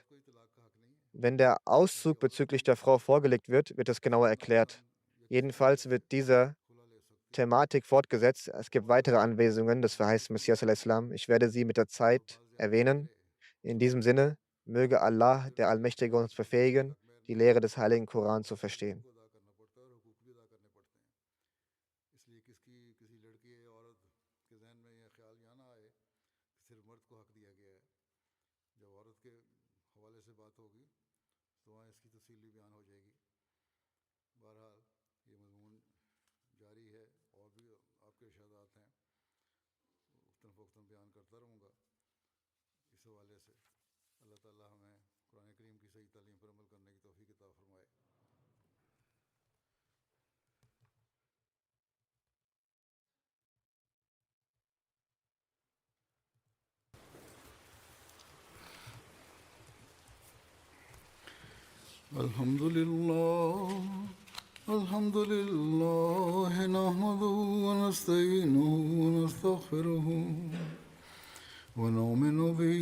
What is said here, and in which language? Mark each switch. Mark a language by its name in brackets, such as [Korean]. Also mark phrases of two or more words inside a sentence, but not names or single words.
[German] Wenn der Auszug bezüglich der Frau vorgelegt wird, wird es genauer erklärt. Jedenfalls wird dieser Thematik fortgesetzt. Es gibt weitere Anweisungen des verheißten Messias al-Islam. Ich werde sie mit der Zeit erwähnen. In diesem Sinne, möge Allah, der Allmächtige, uns befähigen, die Lehre des Heiligen Koran zu verstehen. [Urdu] اس لیے کسی لڑکی یا عورت کے ذہن میں یہ خیال یہاں نہ آئے کہ صرف مرد کو حق دیا گیا ہے. جب عورت کے حوالے سے بات ہوگی تو وہاں اس کی تفصیل بھی بیان ہو جائے گی. بہرحال یہ مضمون جاری ہے اور بھی آپ کے ارشادات ہیں، وقتاً فوقتاً بیان کرتا رہوں گا. اس حوالے سے اللہ تعالیٰ ہمیں قرآن کریم کی صحیح تعلیم پر عمل کرنے کی توفیق عطا فرمائے. [Arabic] الحمد لله نحمده ونستعينه ونستغفره ونؤمن به